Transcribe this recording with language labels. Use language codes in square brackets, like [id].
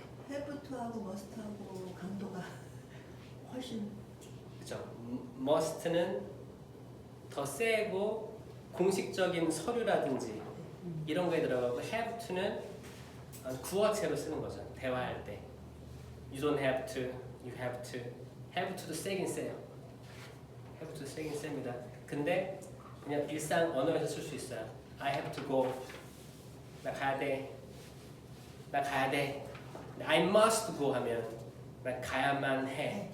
[ko] have to하고 must하고 강도가 훨씬 그죠? must는 더 세고 공식적인 서류라든지 이런 거에 들어가고 have to는 구어체로 쓰는 거죠. [en] 대화할 때 you don't have to, you have to. [ko] have to도 세긴 세요. have to 세긴 셉니다. 근데 그냥 일상 언어에서 쓸 수 있어요. [en] I have to go. [ko] 나 가야 돼. 나 가야 돼. [en] I must go [ko] 하면 나 가야만 해.